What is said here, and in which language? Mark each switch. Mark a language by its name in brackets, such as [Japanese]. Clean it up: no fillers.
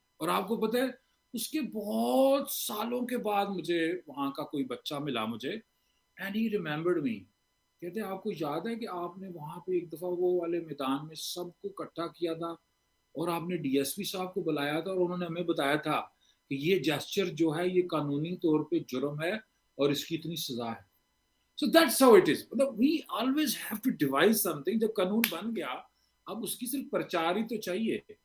[Urdu] اور آپ کو پتہ ہے اس کے بہت سالوں کے بعد مجھے وہاں کا کوئی بچہ ملا مجھے, [English] And he remembered me. [Urdu] کہتے ہیں آپ کو یاد ہے کہ آپ نے وہاں پہ ایک دفعہ وہ والے میدان میں سب کو اکٹھا کیا تھا اور آپ نے ڈی ایس پی صاحب کو بلایا تھا اور انہوں نے ہمیں بتایا تھا کہ یہ جیسچر جو ہے یہ قانونی طور پہ جرم ہے اور اس کی اتنی سزا ہے. [English] So that's how it is. We always have to devise something. [Urdu] جب قانون بن گیا اب اس کی صرف پرچار ہی تو چاہیے.